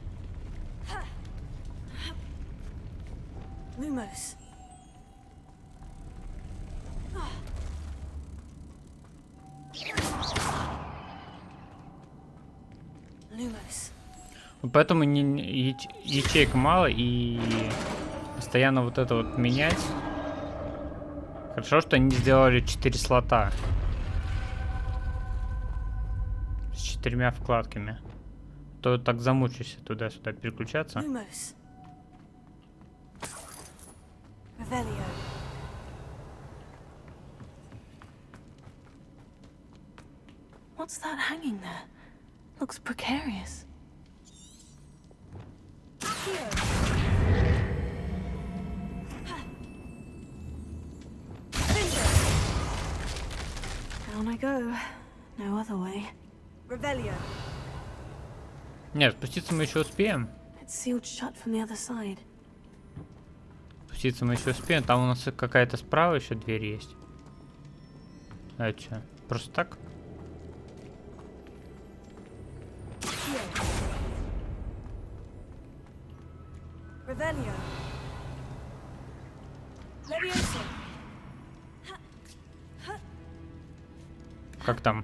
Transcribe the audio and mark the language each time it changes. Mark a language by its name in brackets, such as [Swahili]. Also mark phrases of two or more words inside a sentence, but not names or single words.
[Russian] Поэтому ячеек мало и постоянно вот это вот менять. Хорошо, что они сделали 4 слота с 4 вкладками. То так замучишься туда-сюда переключаться. Revelio. [English] What's that hanging there? Looks precarious. Down I go. No other way. Revelio. [Russian] Нет, спуститься мы еще успеем. [English] It's sealed shut from the other side. [Russian] Спуститься мы еще успеем. Там у нас какая-то справа еще дверь есть. А это что? Просто так? Revelio. Levioso. Как там?